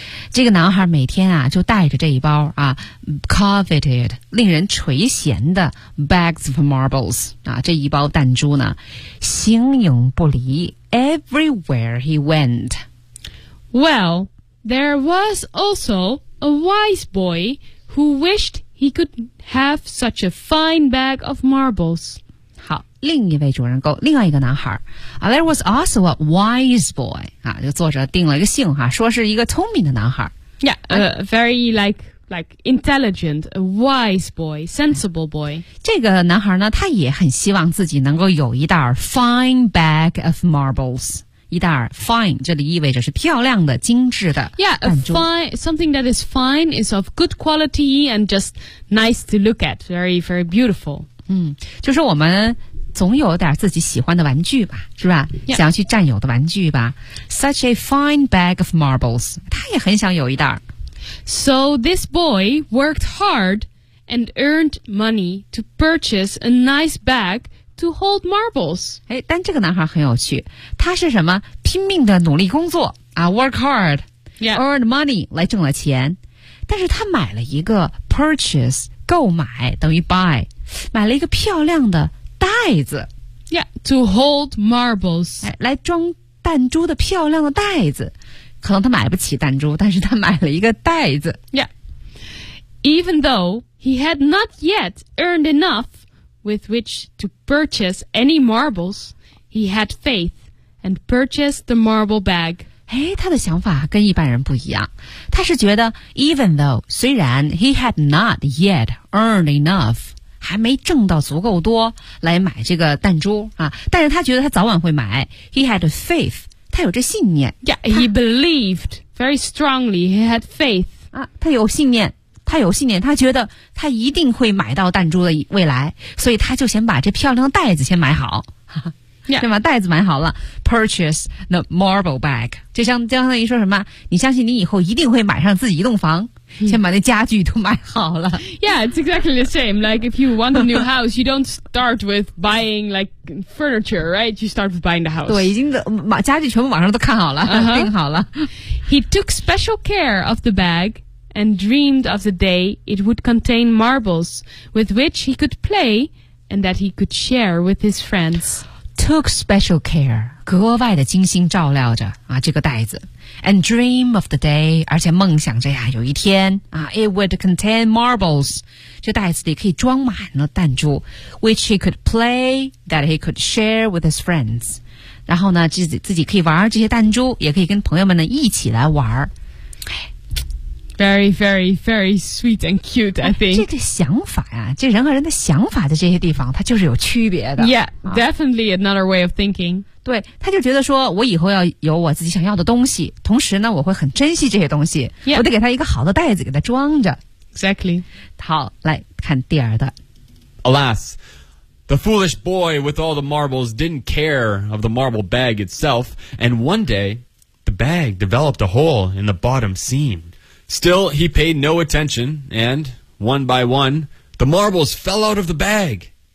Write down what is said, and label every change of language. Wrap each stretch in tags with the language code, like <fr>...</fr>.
<zh>这个男孩每天啊就带着这一包啊 coveted 令人垂涎的</zh> <en>bags of marbles</en> <zh>啊，这一包弹珠呢形影不离</zh> <en>everywhere he went. Well, there was also a wise boy who wished he could have such a fine bag of marbles.</en> <zh>好，另一位主人公，另外一个男孩啊</zh> <en>there was also a wise boy.</en> <zh>啊，就作者定了一个姓哈，说是一个聪明的男孩。</zh> <en>Yeah, very like intelligent, a wise boy, sensible boy.</en> <zh>这个男孩呢，他也很希望自己能够有一袋</zh> <en>fine bag of marbles,</en> <zh>一袋 fine, 这里意味着是漂亮的、精致的弹珠。</zh> <en>Yeah, something that is fine is of good quality and just nice to look at, very, very beautiful.</en> <zh>嗯，就是我们总有点自己喜欢的玩具吧，是吧？</zh> <en>Yeah.</en> <zh>想要去占有的玩具吧。</zh> <en>Such a fine bag of marbles.</en> <zh>他也很想有一袋。</zh> <en>So this boy worked hard and earned money to purchase a nice bag to hold marbles.</en> <zh>哎，但这个男孩很有趣，他是什么？拼命的努力工作啊 ，</zh> <en>work hard, yeah, earned money</en> <zh>来挣了钱，但是他买了一个 purchase 购买等于 buy， 买了一个漂亮的。袋子</zh> <en>，Yeah, to hold marbles，</en> <zh>来装弹珠的漂亮的袋子。可能他买不起弹珠，但是他买了一个袋子。</zh> <en>Yeah, even though he had not yet earned enough with which to purchase any marbles, he had faith and purchased the marble bag.</en> <zh>哎，他的想法跟一般人不一样。他是觉得</zh> <en>，even though</en> <zh>虽然</zh> <en>he had not yet earned enough。</en> <zh>还没挣到足够多来买这个弹珠啊，但是他觉得他早晚会买。</zh> <en>He had faith，</en> <zh>他有这信念。</zh> <en>Yeah, he believed very strongly. He had faith</en> <zh>啊，他有信念，他有信念，他觉得他一定会买到弹珠的未来，所以他就先把这漂亮的袋子先买好，</zh> <en>yeah.</en> <zh>对吧？袋子买好了 ，</zh> <en>purchase the marble bag，</en> <zh>就像相当于说什么，你相信你以后一定会买上自己一栋房。先把那家具都买好了。</zh> <en>Yeah, it's exactly the same. Like if you want a new house, you don't start with buying like furniture, right? You start with buying the house.</en> <zh>对，已经把家具全部网上都看好了，订、</zh> <en>uh-huh.</en> <zh>好了。</zh> <en>He took special care of the bag and dreamed of the day it would contain marbles with which he could play and that he could share with his friends. Took special care.</en> <zh>格外的精心照料着啊，这个袋子。</zh> <en>And dream of the day,</en> <zh>而且梦想着呀，有一天啊</zh> <en>，it would contain marbles,</en> <zh>这袋子里可以装满了弹珠</zh> <en>，which he could play, that he could share with his friends.</en> <zh>然后呢，自己可以玩这些弹珠，也可以跟朋友们呢一起来玩。</zh> <en>Very, very, very sweet and cute, I think.</en> <zh>这个想法呀，这人和人的想法在这些地方，它就是有区别的。</zh> <en>Yeah, definitely another way of thinking.</en> <zh>对，他就觉得说，我以后要有我自己想要的东西，同时呢，我会很珍惜这些东西。</zh> <en>Yeah.</en> <zh>我得给他一个好的袋子给他装着。</zh> <en>Exactly.</en> <zh>好，来看第二的。</zh> <en>Alas, the foolish boy with all the marbles didn't care of the marble bag itself, and one day, the bag developed a hole in the bottom seam. Still, he paid no attention, and, one by one, the marbles fell out of the bag.</en>